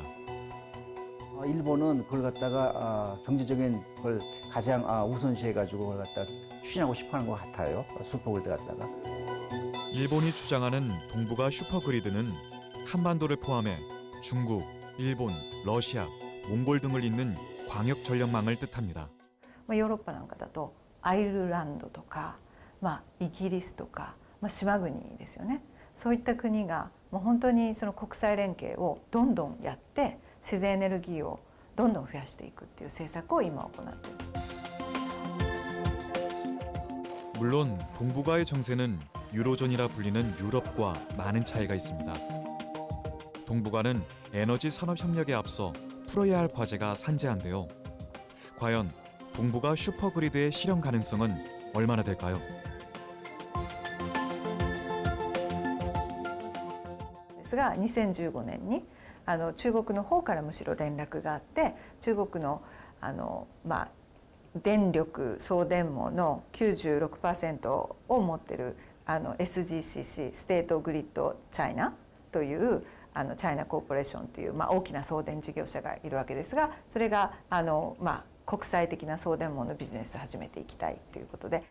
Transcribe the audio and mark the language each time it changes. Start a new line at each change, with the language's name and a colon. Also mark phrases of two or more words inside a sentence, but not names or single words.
Korean: 일본은 그걸 갖다가 경제적인 걸 가장 우선시해가지고 그걸 갖다 추진하고 싶어하는 것 같아요. 슈퍼그리드 갖다가. 일본이 주장하는 동북아 슈퍼그리드는 한반도를 포함해 중국, 일본, 러시아, 몽골 등을 잇는 광역 전력망을 뜻합니다.
Japanese: ヨーロッパなんかだとアイルランドとか、イギリスとか、島国ですよね。そういった国がもう本当にその国際連携をどんどんやって自然エネルギーをどんどん増やしていくっていう政策を今行っている。
Korean: 물론 동북아의 정세는 유로존이라 불리는 유럽과 많은 차이가 있습니다. 동북아는 에너지 산업 협력에 앞서 풀어야 할 과제가 산재한데요. 과연 동북아 슈퍼그리드의 실현 가능성은 얼마나 될까요?
Japanese: ですが2015年に中国の方からむしろ連絡があって中国の電力送電網の 96% を持ってるSGCC
English: State Grid China
Japanese: という
English: China Corporation
Japanese: という大きな送電事業者がいるわけですが、それが国際的な送電網のビジネスを始めていきたいということで、